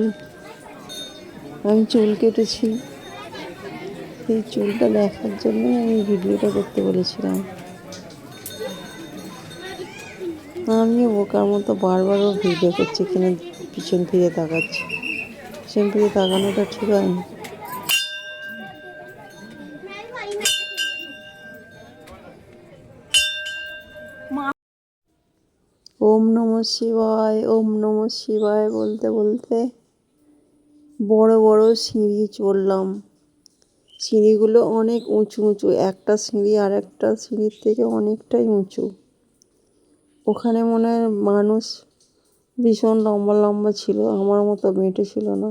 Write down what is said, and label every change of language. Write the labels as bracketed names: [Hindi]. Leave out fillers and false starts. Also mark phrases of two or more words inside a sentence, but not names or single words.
[Bangla] আমি চুল কেটেছি, এই চুলটা দেখার জন্যই আমি ভিডিওটা করতে বলেছিলাম। আমিও বোকার মতো বারবারও ভিডিও করছি কিনা পিছন ফিরে তাকাচ্ছি। পিছন ফিরে তাকানোটা ঠিক হয়নি। [Sanskrit] ওম নমঃ শিবায়, ওম নমঃ শিবায় [Bangla] বলতে বলতে বড় বড় সিঁড়ি চড়লাম। সিঁড়িগুলো অনেক উঁচু উঁচু, একটা সিঁড়ি আর একটা সিঁড়ির থেকে অনেকটাই উঁচু। ওখানে মনে হয় মানুষ ভীষণ লম্বা লম্বা ছিল, আমার মতো বেঁটে ছিল না।